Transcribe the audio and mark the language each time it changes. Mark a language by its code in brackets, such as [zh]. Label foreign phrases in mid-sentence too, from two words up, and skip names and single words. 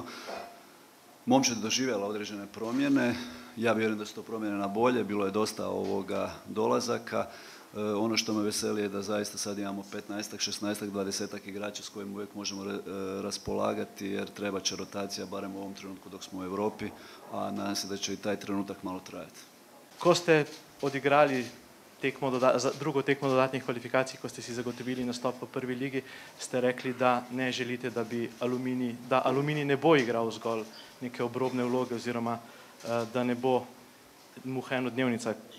[hr] Momčad je doživjela određene promjene, ja vjerujem da su to promjene na bolje, bilo je dosta dolazaka. Ono što me veseli je da zaista sad imamo 15-ak, 16-ak, 20-ak igrača s kojim uvijek možemo raspolagati jer treba će rotacija barem u ovom trenutku dok smo u Europi, a nadam se da će i taj trenutak malo trajati. [sl] Ko ste odigrali drugo tekmo dodatnih kvalifikacij, ko ste si zagotovili nastop v prvi ligi, ste rekli, da ne želite, da Aluminij ne bo igral zgolj neke obrobne vloge oziroma da ne bo muha enodnevnica.